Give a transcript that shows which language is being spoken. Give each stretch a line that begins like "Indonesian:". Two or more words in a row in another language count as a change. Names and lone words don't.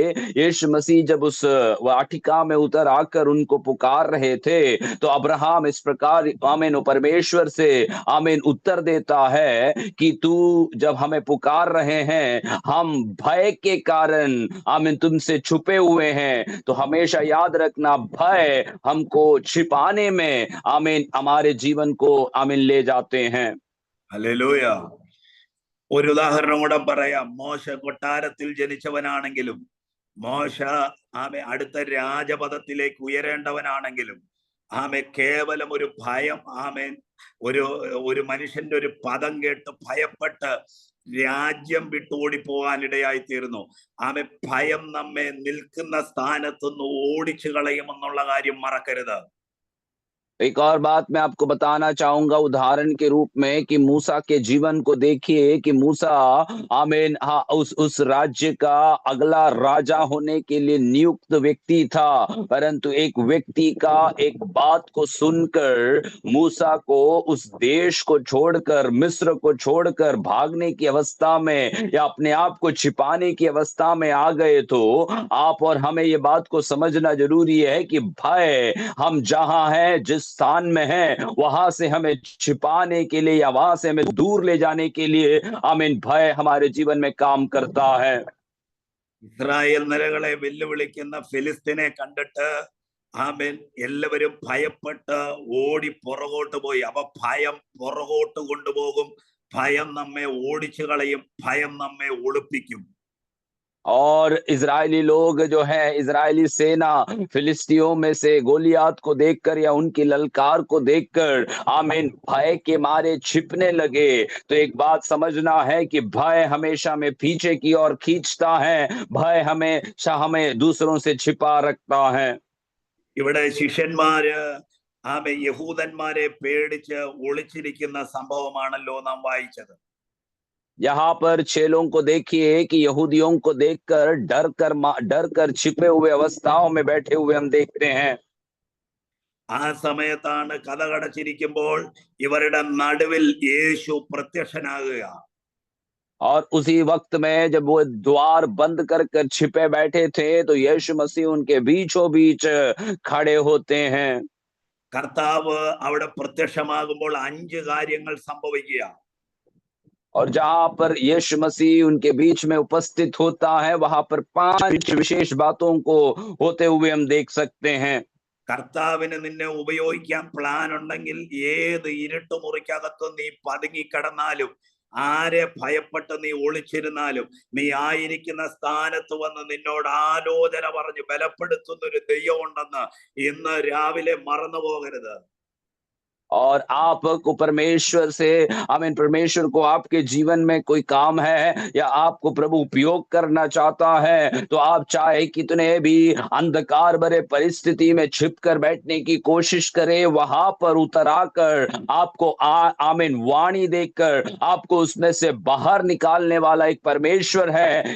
Hindi: यीशु मसीह जब उस वाटिका में उतर आकर उनको पुकार रहे थे तो अब्राहम इस प्रकार आमीन परमेश्वर से आमीन उत्तर देता है कि तू जब हमें पुकार रहे हैं हम भय के कारण आमीन तुमसे छुपे हुए हैं। तो हमेशा याद रखना, भय हमको छिपाने में आमीन हमारे जीवन को आमीन ले जाते हैं।
Malayalam: ഹല്ലേലൂയ. ഒരു ഉദാഹരണം കൂടെ പറയാം. മോശ കൊട്ടാരത്തിൽ ജനിച്ചവനാണെങ്കിലും മോശ ആമെ അടുത്ത രാജപദത്തിലേക്ക് ഉയരേണ്ടവനാണെങ്കിലും ആമെ കേവലം ഒരു ഭയം, ആമേൻ, ഒരു മനുഷ്യന്റെ ഒരു പദം കേട്ട് ഭയപ്പെട്ട് രാജ്യം വിട്ട് ഓടിപ്പോകാനിടയായി തീർന്നു. ആമെ, ഭയം നമ്മെ നിൽക്കുന്ന സ്ഥാനത്തുനിന്ന് ഓടിച്ചു കളയുമെന്നുള്ള കാര്യം മറക്കരുത്.
Hindi: एक और बात मैं आपको बताना चाहूंगा उदाहरण के रूप में कि मूसा के जीवन को देखिए कि मूसा आमीन हाँ उस राज्य का अगला राजा होने के लिए नियुक्त व्यक्ति था, परंतु एक व्यक्ति का एक बात को सुनकर मूसा को उस देश को छोड़कर, मिस्र को छोड़कर भागने की अवस्था में या अपने आप को छिपाने की अवस्था में आ गए। तो आप और हमें ये बात को समझना जरूरी है कि भय हम जहां हैं, जिस स्थान में हैं, वहां से हमें छिपाने के लिए या वहां से हमें दूर ले जाने के लिए आमीन भय हमारे जीवन में काम करता है।
Malayalam: ഇസ്രായേൽ നിരകളെ വെല്ലുവിളിക്കുന്ന ഫിലിസ്തീനെ കണ്ടിട്ട് ആമേൻ എല്ലാവരും ഭയപ്പെട്ട് ഓടി പുറകോട്ട് പോയി. അപ്പൊ ഭയം പുറകോട്ട് കൊണ്ടുപോകും, ഭയം നമ്മെ ഓടിച്ചു കളയും, ഭയം നമ്മെ ഒളിപ്പിക്കും.
Hindi: और इजरायली लोग जो है, इजरायली सेना फिलिस्तियों में से गोलियात को देखकर या उनकी ललकार को देखकर आमीन भय के मारे छिपने लगे। तो एक बात समझना है कि भय हमेशा में पीछे की ओर खींचता है, भय हमेशा हमें दूसरों से छिपा रखता है।
Malayalam: ഇവിടെ ശിഷ്യന്മാര് യഹൂദന്മാരെ പേടിച്ച് ഒളിച്ചിരിക്കുന്ന സംഭവമാണല്ലോ നാം വായിച്ചത്.
Hindi: यहाँ पर चेलों को देखिए कि यहूदियों को देखकर डर कर छिपे हुए अवस्थाओं में बैठे हुए हम देखते हैं।
Malayalam: ആ സമയത്താണ് കതകടച്ചിരിക്കുമ്പോൾ ഇവരുടെ നടുവിൽ യേശു പ്രത്യക്ഷനാകുക.
Hindi: और उसी वक्त में जब वो द्वार बंद कर छिपे बैठे थे तो यीशु मसीह उनके बीचों बीच खड़े होते हैं।
Malayalam: കർത്താവ് അവിടെ പ്രത്യക്ഷമാകുമ്പോൾ 5 കാര്യങ്ങൾ സംഭവിക്കുക.
Hindi: और जहां पर यीशु मसीह उनके बीच में उपस्थित होता है वहां पर 5 विशेष बातों को होते हुए हम देख सकते हैं।
Malayalam: കർത്താവിന് നിന്നെ ഉപയോഗിക്കാൻ പ്ലാൻ ഉണ്ടെങ്കിൽ ഏത് ഇരുട്ടുമുറിക്കകത്തും നീ പതുങ്ങിക്കിടന്നാലും, ആരെ ഭയപ്പെട്ട് നീ ഒളിച്ചിരുന്നാലും, നീ ആയിരിക്കുന്ന സ്ഥാനത്ത് വന്ന് നിന്നോട് ആലോചന പറഞ്ഞ് ബലപ്പെടുത്തുന്ന ഒരു ദൈവം ഉണ്ടെന്ന് ഇന്ന് രാവിലെ മറന്നു പോകരുത്.
Hindi: और आपको परमेश्वर से आमीन परमेश्वर को आपके जीवन में कोई काम है या आपको प्रभु उपयोग करना चाहता है, तो आप चाहे कितने भी अंधकार भरे परिस्थिति में छिपकर बैठने की कोशिश करें, वहां पर उतर आकर आपको आमीन वाणी देकर आपको उसमें से बाहर निकालने वाला एक परमेश्वर है।